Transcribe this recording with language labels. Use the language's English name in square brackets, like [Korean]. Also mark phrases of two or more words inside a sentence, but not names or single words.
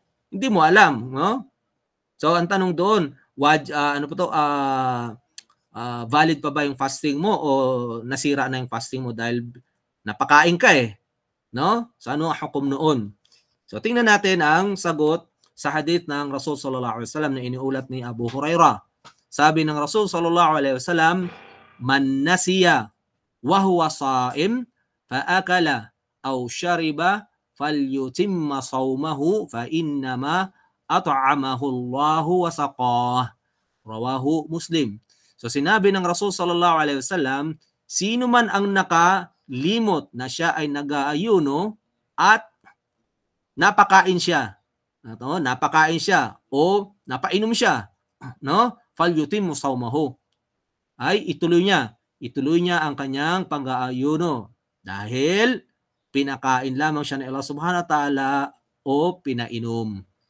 [Filipino] Hindi mo alam, no? So, ang tanong doon, valid pa ba yung fasting mo o nasira na yung fasting mo dahil napakain ka eh, no? So, ano ang hukom noon? So, tingnan natin ang sagot sa hadith ng Rasul [Arabic] صلى الله عليه وسلم [Filipino] na iniulat ni Abu Hurairah. Sabi ng Rasul [Arabic] صلى الله عليه وسلم، من نسي وهو صائم فأكل أو شرب فليتم صومه فإنما أطعمه الله وسقاه. رواه مسلم. [Filipino] So sinabi ng Rasul [Arabic] صلى الله عليه وسلم, [Filipino] sino man ang nakalimot na siya ay nag-aayuno at napakain siya. Napakain siya o napainom siya, no? [Arabic] فليتم صومه. [Filipino] Ay ituloy niya ang kanyang pag-aayuno dahil pinakain lamang siya ng Allah [Arabic] سبحانه وتعالى [Filipino] o pinainom.